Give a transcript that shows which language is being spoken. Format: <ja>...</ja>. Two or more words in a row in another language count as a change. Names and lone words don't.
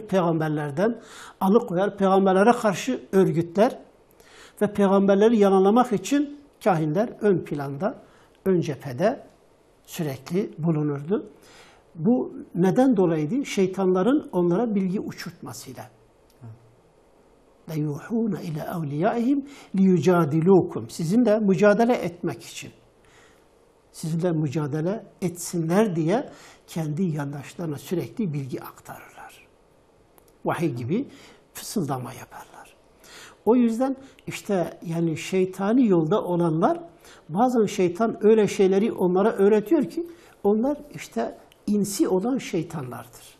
<tr>Peygamberlerden alıkoyar. Peygamberlere karşı örgütler ve peygamberleri yalanlamak için kahinler ön planda, ön cephede sürekli bulunurdu. Bu neden dolayıydı? Şeytanların onlara bilgi uçurtmasıyla.</tr> <ar>لَيُوحُونَ اِلَى اَوْلِيَائِهِمْ لِيُجَادِلُوكُمْ</ar> <tr>Sizinle mücadele etmek için. Sizinle mücadele etsinler diye kendi yandaşlarına sürekli bilgi aktarırlar. Vahiy gibi fısıldama yaparlar. O yüzden işte yani şeytani yolda olanlar, bazen şeytan öyle şeyleri onlara öğretiyor ki onlar işte insi olan şeytanlardır.</tr>